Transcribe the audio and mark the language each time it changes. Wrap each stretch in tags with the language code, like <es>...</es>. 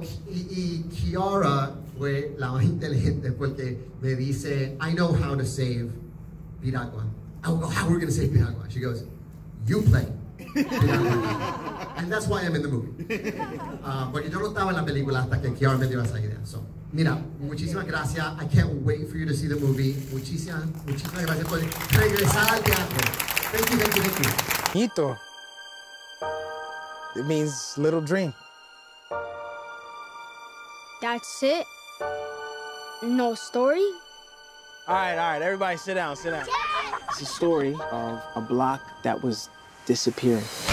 <es>Y Kiara fue la más inteligente porque me dice,</es> <en>I know how to save piragua. I go, how are we going to save piragua? She goes, you play piragua. And that's why I'm in the movie.</en> <es>Porque yo no estaba en la película hasta que Kiara me dio esa idea.</es> <en>So,</en> <es>mira, muchísimas gracias.</es> <en>I can't wait for you to see the movie.</en> <es>Muchísimas gracias por regresar al teatro.</es> <en>Thank you, thank you, thank you. Hito. It means little dream. That's it? No story? All right, everybody sit down, sit down. It's a story of a block that was disappearing.</en>